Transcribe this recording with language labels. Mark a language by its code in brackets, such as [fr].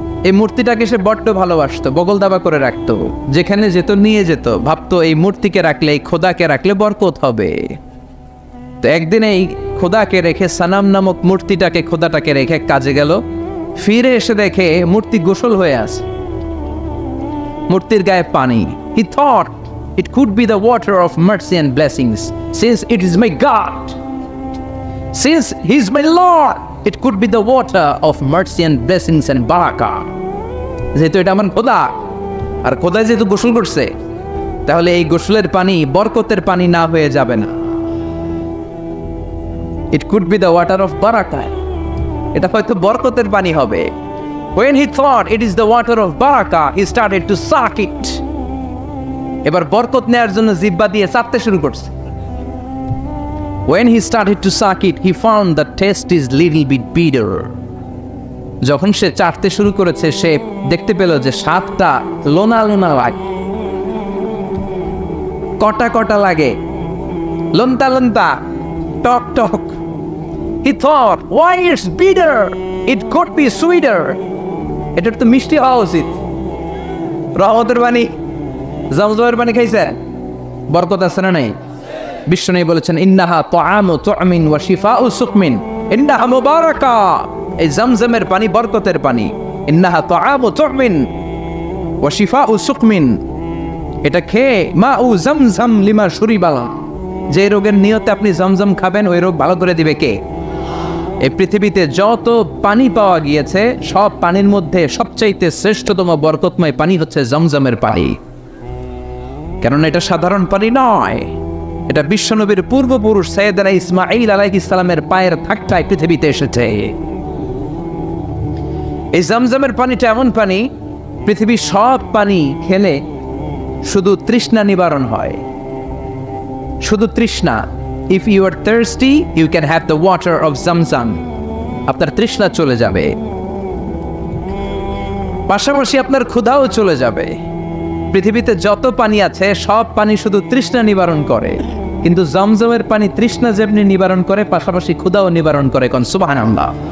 [bn] এই মূর্তিটাকে সে বড্ড ভালোবাসতো, বগল দাবা করে রাখতো, যেখানে যেত নিয়ে যেত, ভাবতো এই মূর্তিকে রাখলে, এই খোদাকে রাখলে বরকত হবে। তো একদিন এই খোদাকে রেখে, সানাম নামক মূর্তিটাকে, খোদাটাকে রেখে কাজে গেল। ফিরে এসে দেখে মূর্তি গোসল হয়ে আছে, মূর্তির গায়ে পানি। [en] He thought it could be the water of mercy and blessings, since it is my God, since he is my Lord, it could be the water of mercy and blessings and barakah. [bn] যেহেতু এটা আমার খোদা, আর খোদা যেহেতু গোসল করছে, তাহলে এই গোসলের পানি বরকতের পানি না হয়ে যাবে না। [en] It could be the water of barakah, [bn] এটা হয়তো বরকতের পানি হবে। [en] When he thought it is the water of barakah, he started to suck it. [bn] এবার বরকত নেয়ার জন্য জিহ্বা দিয়ে চাটতে শুরু করছে। [en] When he started to suck it, he found the taste is little bit bitter. [bn] যখন সে চাটতে শুরু করেছে, সে দেখতে পেল যে স্বাদটা লোনা লোনা লাগে, কটা কটা লাগে, লন্তা লন্তা, টক টক। [en] He thought, why it's bitter? It could be sweeter. [bn] এটা তো মিষ্টি হওয়া উচিত। রহমতের পানি, জমজমের পানি খাইছে, বরকত আছে না নাই? বিশ্বনবী বলেছেন, [ar] ইন্নাহা তাআমু তুমিন ওয়া শিফাউ সুকমিন, ইন্নাহা মুবারাকা। [bn] এই জমজমের পানি বরকতের পানি। [ar] ইন্নাহা তাআমু তুমিন ওয়া শিফাউ সুকমিন, [bn] এটা খেয়ে [ar] মাউ জমজম লিমা শুরিবা, [bn] যে রোগের নিয়তে আপনি জমজম খাবেন, ওই রোগ ভালো করে দিবে কে? এই পৃথিবীতে যত পানি পাওয়া গিয়েছে, সব পানির মধ্যে সবচাইতে শ্রেষ্ঠতম বরকতময় পানি হচ্ছে জমজমের পানি। কেননা এটা সাধারণ পানি নয়, এটা বিশ্বনবীর পূর্বপুরুষ সাইয়েদনা ইসমাঈল আলাইহিস সালামের পায়ের থাকটায় পৃথিবীতে এসেছে। এই জমজমের পানিটা এমন পানি, পৃথিবীর সব পানি খেলে শুধু তৃষ্ণা নিবারণ হয়, শুধু তৃষ্ণা। [en] If you are thirsty, you can have the water of Zamzam. [bn] আপনার তৃষ্ণা চলে যাবে, পাশাপাশি আপনার ক্ষুধাও চলে যাবে। পৃথিবীতে যত পানি আছে, সব পানি শুধু তৃষ্ণা নিবারণ করে, কিন্তু জমজমের পানি তৃষ্ণা যেমনি নিবারণ করে, পাশাপাশি ক্ষুধাও নিবারণ করে। কোন সুবহানাল্লাহ।